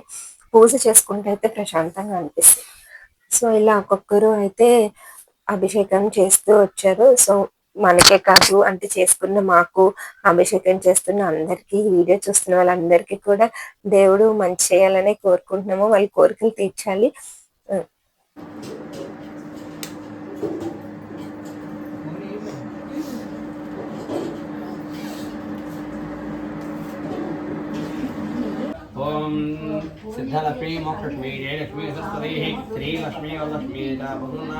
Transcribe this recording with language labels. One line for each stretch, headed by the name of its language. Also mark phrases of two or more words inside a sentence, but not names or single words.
Telugu: పూజ చేసుకుంటే అయితే ప్రశాంతంగా అనిపిస్తది. సో, ఇలా ఒక్కొక్కరు అయితే అభిషేకం చేస్తూ వచ్చారు. సో, మనకే కాదు అంటే చేసుకున్న మాకు, అభిషేకం చేస్తున్న అందరికీ, ఈ వీడియో చూస్తున్న వాళ్ళందరికీ కూడా దేవుడు మంచి చేయాలనే కోరుకుంటున్నాము. వాళ్ళ కోరికలు తీర్చాలి. హ్మ్.
Sanskrit: ओम सिद्धलक्ष्मी मोक्षलक्ष्मी जयलक्ष्मी सरस्वती श्रीलक्ष्मी वरलक्ष्मी च बहुना